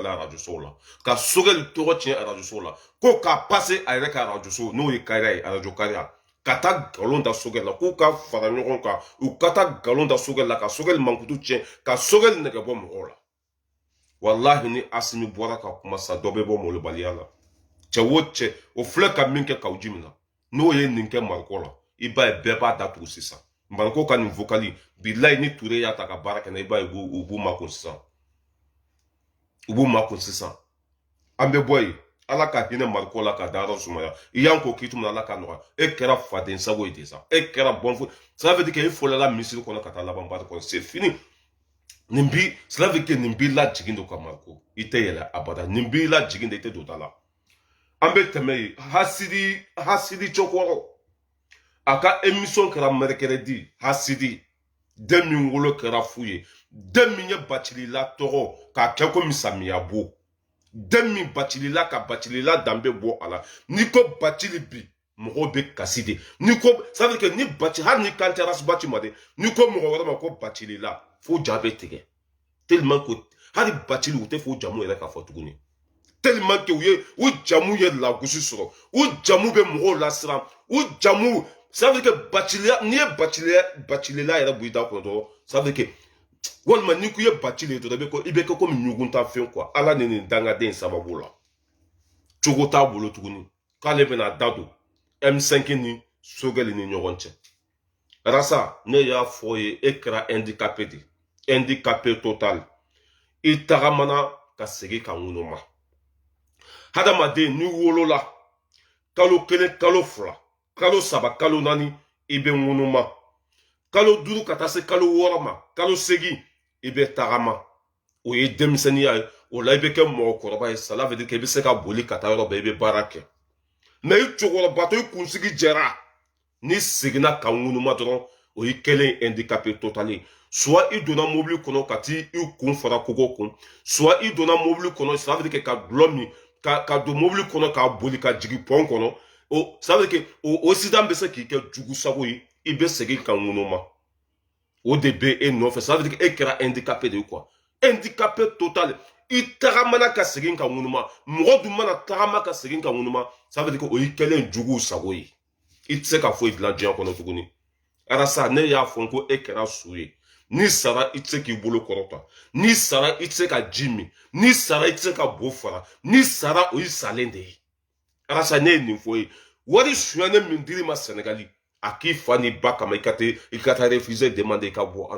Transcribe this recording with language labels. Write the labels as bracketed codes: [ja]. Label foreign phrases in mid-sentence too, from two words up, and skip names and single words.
[bm] la radio sow la ka Choguel tɔgɔ tiɲɛ radio sow la ko k'a passer a yɛrɛ ka radio sow n'o ye Kayra ye radio Kayra ka taa nkalon da Choguel la k'u ka fara ɲɔgɔn kan u ka taa nkalon da Choguel la ka Choguel mankutu tiɲɛ ka Choguel nɛgɛ bɔ mɔgɔw la wallahi ni Asimi bɔra ka kuma sa dɔ bɛ bɔ molobaliya la cɛ o cɛ o filɛ ka min kɛ Kawji min na n'o ye nin kɛ Mariko la i b'a ye bɛɛ b'a datugu sisan Mariko ka nin vocali bilayi ni Ture y'a ta ka baara kɛ na i b'a ye u b'u makun sisan an bɛ bɔ yen Ala ka hinɛ Mariko la ka da yɔrɔ sumaya i y'an ko k'i tun Ala ka nɔgɔya e kɛra faden sago ye de sa e kɛra bɔnfo [fr] ça veut dire que [bm] e fɔlɔla misiri kɔnɔ ka taa laban baara kɔnɔ [fr] c'est fini [bm] nin bi [fr] cela veut dire que [bm] nin b'i lajigin de ka Mariko i tɛ yɛlɛ abada nin b'i lajigin de i tɛ don da la an bɛ tɛmɛ yen hasidi cɛkɔrɔ a ka émission kɛra mercredi hasidi den min wolo kɛra fu ye den min ye Bacilila tɔgɔ k'a kɛ komi samiya bo den min Bacilila ka Bacilila danbe bɔ a la n'i ko Bacili bi mɔgɔw bɛ kasi de n'i ko [fr] ça veut dire que [bm] ni Bacili hali ni kan tɛ Baci ma de n'i ko mɔgɔ wɛrɛ ma ko Bacilila fo ja bɛ tigɛ [fr] tellement que [bm] hali Bacili u tɛ fɔ jamu yɛrɛ k'a fɔ tuguni [fr] tellement que [bm] u jamu ye lagosi sɔrɔ u jamu bɛ mɔgɔw lasiran u jamu [fr] ça veut dire que [bm] Bacilila n'i ye Bacilila yɛrɛ bɔ i da kɔnɔ dɔrɔn [fr] ça veut dire que [bm] walima n'i ko i ye Bacili ye dɔrɔn i bɛ kɛ komi ɲugun ta fɛn quoi Ala ni nin dangaden sababu la cogo t'a bolo tuguni k'ale bɛna da don M5 ni Choguel ni ɲɔgɔn cɛ Rasa ne y'a fɔ ye e kɛra [fr] handicapé total [bm] i tagamana ka segin ka ŋunuma hadamaden n'i wolola kalo 1 kalo 2 kalo 3 kalo 4 i bɛ ŋunuma kalo 5 ka taa se kalo 6 ma kalo 8 i bɛ tagama o ye denmisɛnniya ye o la i bɛ kɛ mɔgɔkɔrɔba ye [fr] ça veut dire que [bm] i bɛ se ka boli ka taa yɔrɔ bɛɛ i bɛ baara kɛ mais i cɛkɔrɔbatɔ i kunsigi jɛra n'i seginna ka ŋunuma dɔrɔn o y'i kɛlen [fr] handicapé total [bm] ye soit i donna mobili kɔnɔ ka t'i kun fara kogo kun soit i donna mobili kɔnɔ [fr] ça veut dire que [bm] ka dulɔ min ka don mobili kɔnɔ k'a boli ka jigin pɔn kɔnɔ o [fr] ça veut dire que [bm] o accident bɛ se k'i kɛ jugu sago ye i bɛ segin ka ŋunuma o de bɛ e nɔfɛ [fr] ça veut dire que [bm] e kɛra handicapé de ye quoi [fr] handicapé total [bm] i tagamana ka segin ka ŋunuma mɔgɔ dun mana tagama ka segin ka ŋunuma [fr] ça veut dire que [bm] o y'i kɛlen jugu sago ye i tɛ se ka foyi dilan diɲɛ kɔnɔ tuguni Arasa ne y'a fɔ ko e kɛra su ye ni sara i tɛ se k'i bolo kɔrɔta ni sara i tɛ se ka ji min ni sara i tɛ se ka bo fara ni sara o y'i salen de ye Arasa ne ye nin fɔ ye wari sonyɛnen min dir'i ma Senegali a k'i fa n'i ba kama i ka taa [fr] refuser demande [bm] i ka bɔ an